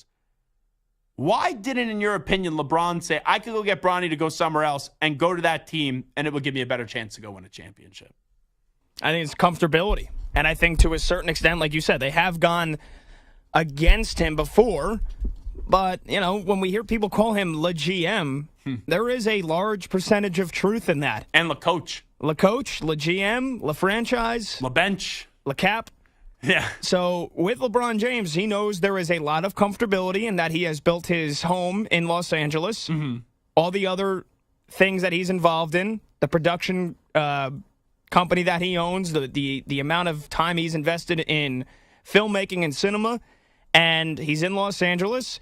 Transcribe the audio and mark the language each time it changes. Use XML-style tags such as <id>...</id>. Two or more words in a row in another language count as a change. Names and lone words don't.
<en>Why didn't, in your opinion, LeBron say, I could go get Bronny to go somewhere else and go to that team, and it would give me a better chance to go win a championship? I think it's comfortability. And I think to a certain extent, like you said, they have gone against him before. But, you know, when we hear people call him Le GM, there is a large percentage of truth in that. And Le Coach. Le Coach, Le GM, Le Franchise. Le Bench. Le Cap. Yeah. So with LeBron James, he knows there is a lot of comfortability in that he has built his home in Los Angeles. Mm-hmm. All the other things that he's involved in, the production company that he owns, the amount of time he's invested in filmmaking and cinema, and he's in Los Angeles.</en>